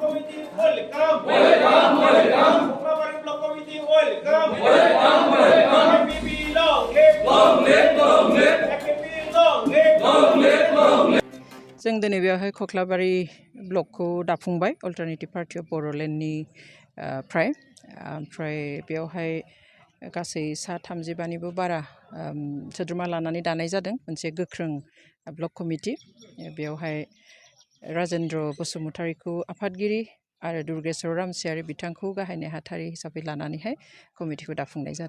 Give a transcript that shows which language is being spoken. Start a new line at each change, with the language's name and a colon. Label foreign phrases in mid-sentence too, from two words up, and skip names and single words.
English: Committee, welcome. Welcome, welcome. Boroland Block Committee, welcome. Welcome, welcome. FPP, long live. Long live, long live. FPP, long live. Long live, long live.
Bodo: जों दिनै बेवहाय खख्लाबारि ब्लकखौ दाफुंबाय अल्टारनेटिभ पार्टी अफ बर'लेण्डनि ओमफ्राय बेवहाय गासै सा 35निबो बारा सोद्रोमा लानानै दानाय जादों मोनसे गोख्रों
English: block committee
Bodo: बेवहाय राजेन्द्र बसुमतारीखौ आफादगिरि आरो दुर्गेश्वर रामसियारि बिथांखौ गाहाय नेहाथारि हिसाबै लानानैहाय कमिटिखौ दाफुंनाय जादों